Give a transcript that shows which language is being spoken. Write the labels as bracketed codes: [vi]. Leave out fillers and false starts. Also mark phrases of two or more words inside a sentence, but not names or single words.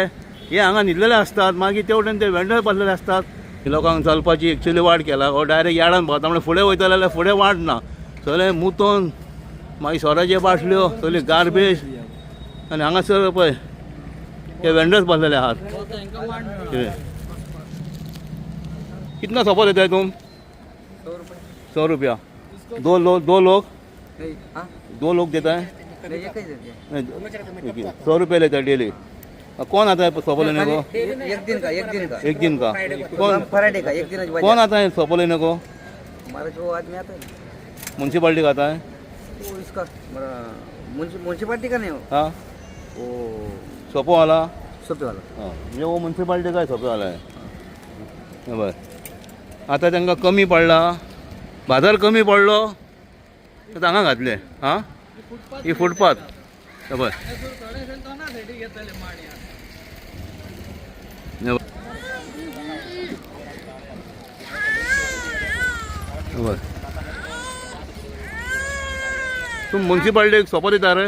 [kok] हे हांगा न्हिदलेले असतात. मागीर तेवटेन ते वेंडर बसलेले असतात. लोकांक चलपाची एक्चुली वाट केला. हो डायरेक्ट यार्डान पावता. म्हणजे फुडें वयतले जाल्यार फुडें वाट ना. सगळें मुतोन मागीर सोऱ्याच्यो बाटल्यो सगळी गार्बेज आनी हांगासर पळय हे वेंडर्स बसलेले आहात. [hi] कितना सोपो देता है तुम? 100 रुपया. दो लोग देता है 100 रुपये लेता है डेली. कौन आता है सोपो लेने को? एक दिन का कौन फ्राइडे का एक दिन. कौन आता है सोपो लेने को? हमारा जो आदमी आता है म्यूनसिपालिटी का आता है. वो इसका म्यूनसिपालिटी का नहीं हो. हाँ वो सोपो वाला. हाँ [kok] म्हणजे वो म्युन्सिपालिटी काय सोपेवाला आहे. बरं आता तांकां कमी पडला बाजार कमी पडलो तर हांगा घातले. हां ही फुटपाथ बरं बरं तुम म्युन्सिपालिटी सोपो दिता रे.